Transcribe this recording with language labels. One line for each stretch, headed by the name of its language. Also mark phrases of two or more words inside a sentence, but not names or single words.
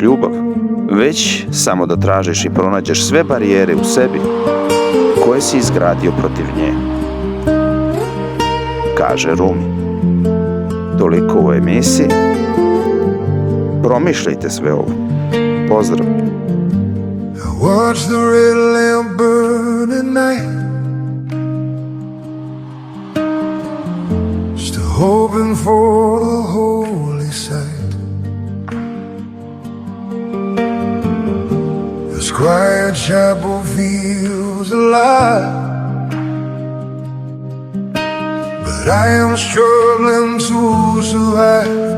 Croatian: ljubav, već samo da tražiš i pronađeš sve barijere u sebi koje si izgradio protiv nje, kaže Rumi. Toliko u emisiji. Promišljajte sve ovo. Pozdrav.
English: Watch the red lamp burn at night, still hoping for the holy sight. This quiet chapel feels alive, but I am struggling to survive.